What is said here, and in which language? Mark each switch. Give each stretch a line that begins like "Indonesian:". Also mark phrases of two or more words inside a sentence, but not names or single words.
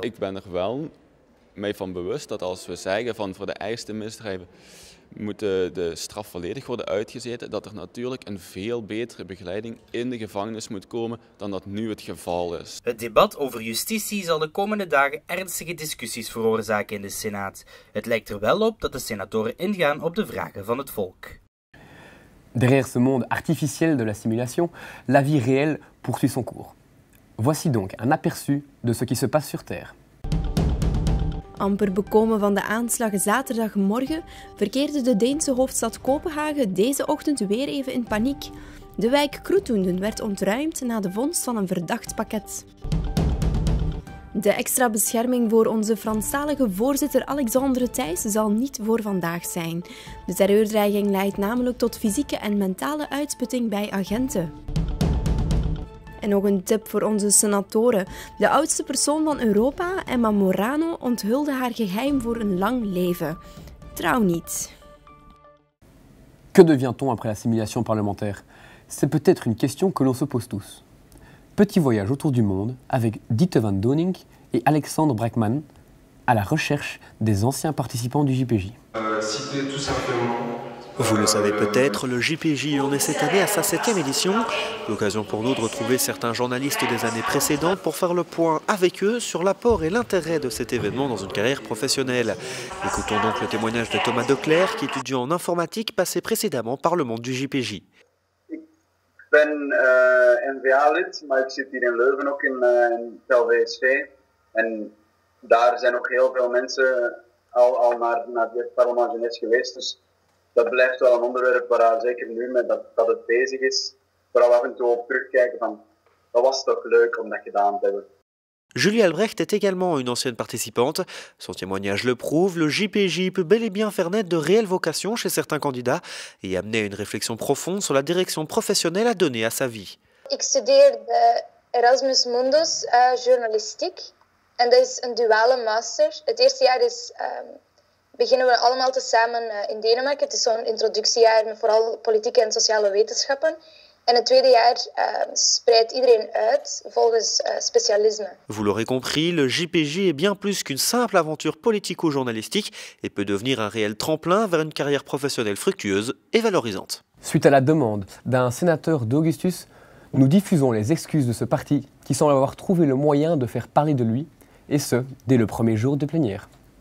Dutch: Ik ben er wel mij van bewust dat als we zeggen van voor de ergste misdrijven moet de straf volledig worden uitgezeten, dat er natuurlijk een veel betere begeleiding in de gevangenis moet komen dan dat nu het geval is. Het debat over justitie zal de komende dagen ernstige discussies veroorzaken in de Senaat. Het lijkt er wel op dat de senatoren ingaan op de vragen van het volk.
French: Derrière ce monde artificiel de la simulation, la vie réelle poursuit son cours. Voici donc un aperçu de ce qui se passe sur Terre.
Dutch: Amper bekomen van de aanslag zaterdagmorgen verkeerde de Deense hoofdstad Kopenhagen deze ochtend weer even in paniek. De wijk Kroetoenden werd ontruimd na de vondst van een verdacht pakket. De extra bescherming voor onze Franstalige voorzitter Alexandre Thijs zal niet voor vandaag zijn. De terreurdreiging leidt namelijk tot fysieke en mentale uitputting bij agenten. En nog een tip voor onze senatoren. De oudste persoon van Europa, Emma Morano, onthulde haar geheim voor een lang leven. Trouw niet.
French: Que devient-on après la simulation parlementaire? C'est peut-être une question que l'on se pose tous. Petit voyage autour du monde avec Dieter van Donink et Alexandre Brakman à la recherche des anciens participants du JPJ. Citer tout simplement... Vous le savez peut-être, le JPJ en est cette année à sa 7e édition. L'occasion pour nous de retrouver certains journalistes des années précédentes pour faire le point avec eux sur l'apport et l'intérêt de cet événement dans une carrière professionnelle. Écoutons donc le témoignage de Thomas Declercq, qui étudie en informatique, passé précédemment par le monde du JPJ.
Dutch: Ik ben NVA-lid, maar ik zit hier in Leuven ook in TLVSV. En daar zijn ook heel veel mensen al naar het parlement Jeunesse geweest. Dus dat blijft wel een onderwerp waar zeker nu met dat het bezig is, waar we af en toe op terugkijken van, dat was toch leuk om dat gedaan te hebben.
French: Julie Albrecht est également une ancienne participante. Son témoignage le prouve, le JPJ peut bel et bien faire naître de réelles vocations chez certains candidats et amener une réflexion profonde sur la direction professionnelle à donner à sa vie.
Dutch: Ik studeer de Erasmus Mundus journalistiek en dat is een duale master. Het eerste jaar is... beginnen we allemaal tezamen in Denemarken. Het is zo'n introductiejaar met vooral politieke en sociale wetenschappen. En het tweede jaar spreidt iedereen uit volgens specialisme.
French: Vous l'aurez compris, le JPJ est bien plus qu'une simple aventure politico-journalistique et peut devenir un réel tremplin vers une carrière professionnelle fructueuse et valorisante. Suite à la demande d'un sénateur d'Augustus, nous diffusons les excuses de ce parti qui semble avoir trouvé le moyen de faire parler de lui, et ce, dès le premier jour de plénière.